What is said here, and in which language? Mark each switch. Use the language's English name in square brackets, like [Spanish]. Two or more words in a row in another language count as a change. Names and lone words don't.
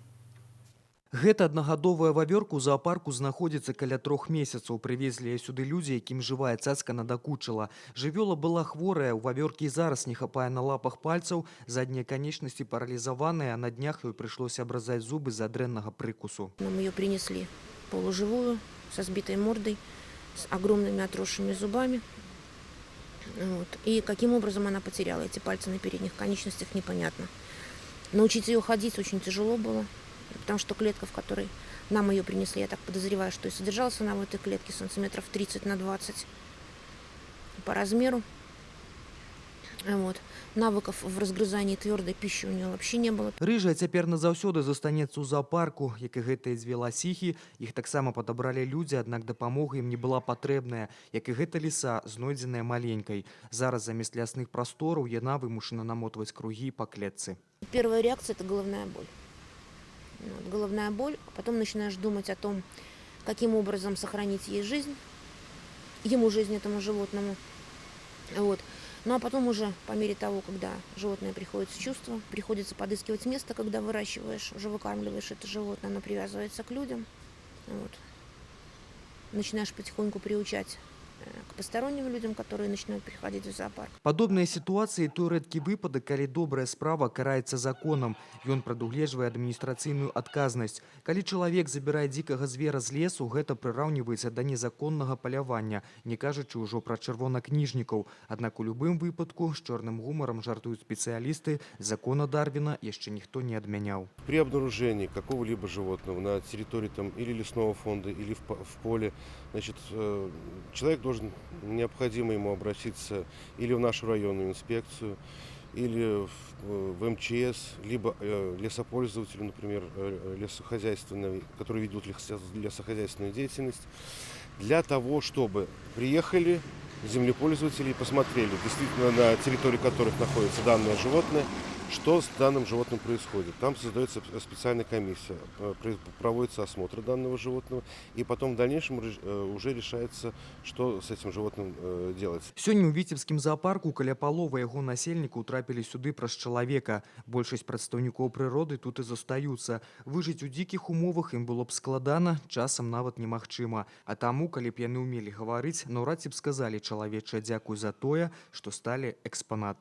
[Belarusian] Гэта аднагадовая вавёрка ў заапарку знаходзіцца каля 3 месяцаў. Прывезлі сюды людзі, якім жывая цацка надакучыла. Жывёла была хворая, у вавёркі і зараз не хапае на лапах пальцаў, заднія канечнасці паралізаваныя, а на днях ёй прыйшлося абразаць зубы з-за дрэннага прыкусу. [Russian] Нам ее принесли полуживую, со сбитой мордой, с огромными отросшими зубами. Вот. И каким образом она потеряла эти пальцы на передних конечностях, непонятно. Научить ее ходить очень тяжело было. Потому что клетка, в которой нам ее принесли, я так подозреваю, что и содержалась она в этой клетке сантиметров 30 на 20 по размеру. Вот. Навыков в разгрызании твердой пищи у нее вообще не было. [Belarusian] Рыжая цяпер назаўсёды застанецца ў заапарку, як і гэтыя дзве ласіхі. Іх таксама падабралі людзі, аднак дапамога ім не была патрэбная, як і гэта ліса, знойдзеная маленькай. Зараз замест лясных прастораў яна вымушана намотваць кругі па клетцы. [Russian] Первая реакция – это головная боль. Вот, головная боль, а потом начинаешь думать о том, каким образом сохранить ей жизнь, ему жизнь, этому животному. Вот. Ну а потом уже, по мере того, когда животное приходит в чувство, приходится подыскивать место, когда выращиваешь, уже выкармливаешь это животное, оно привязывается к людям. Вот. Начинаешь потихоньку приучать к посторонним людям, которые начинают приходить в зоопарк. [Belarusian] Падобныя сітуацыі той рэдкі выпадак, калі добрая справа караецца законам. Ён прадугледжвае адміністрацыйную адказнасць. Калі чалавек забірае дзікага звера з лесу, гэта прыраўніваецца да незаконнага палявання, не кажучы ўжо пра чырвонакніжнікаў. Аднак у любым выпадку з чорным гумарам жартуюць спецыялісты, закона Дарвіна яшчэ ніхто не адмяняў. [Russian] При обнаружении какого-либо животного на территории или лесного фонда, или в поле, значит, человек должен необходимо ему обратиться или в нашу районную инспекцию, или в МЧС, либо лесопользователю, например, лесохозяйственный, который ведут лесохозяйственную деятельность, для того, чтобы приехали землепользователи и посмотрели действительно на территории которых находится данное животное, что с данным животным происходит. Там создается специальная комиссия, проводится осмотр данного животного, и потом в дальнейшем уже решается, что с этим животным делать. [Belarusian] Сёння ў Віцебскім заапарку каля паловы яго насельнікаў трапілі сюды праз чалавека. Большасць прадстаўнікоў прыроды тут і застаюцца. Выжыць у дзікіх умовах ім было б складана, часам нават немагчыма. А таму, калі б яны ўмелі гаварыць, наўрад ці б сказалі чалавечае дзякуй за тое, што сталі экспанатамі.